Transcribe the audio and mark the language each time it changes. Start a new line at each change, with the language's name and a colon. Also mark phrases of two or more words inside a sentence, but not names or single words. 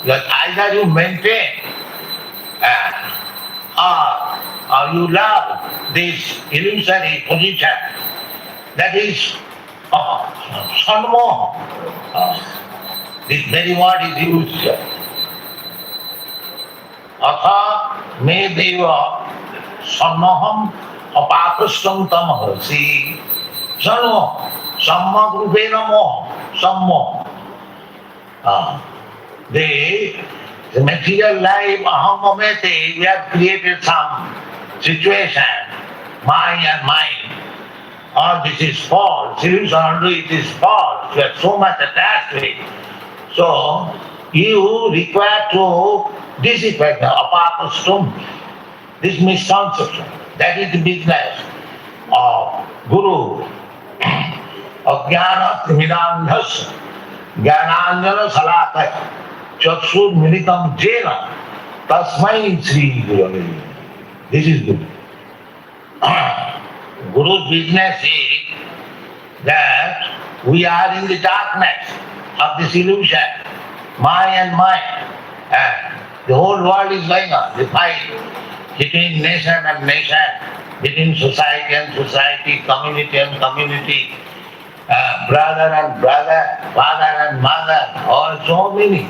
English: Because either you maintain or you love this illusory position, that is sanmoha. This very word is used.
Sanskrit: Atha me deva sanmoham apakashtam tamahasi. Sanmoha, samma rupena moha, sammoha.
English: The material life,
Sanskrit: aham mamete,
English: we have created some situation, mind and mind. Or this is false, illusion only it is false, you are so much attached to it. So, you require to dissipate the apakastum, this misconception. That is the business of Guru.
Sanskrit: Ajnana timidandhasya, jnananjana salakaya, chakshur militam jena, tasmai Sri Gurave.
English: This is Guru. Guru's business is that we are in the darkness of this illusion, Maya and Maya. And the whole world is going on, the fight between nation and nation, between society and society, community and community, brother and brother, father and mother, all so many.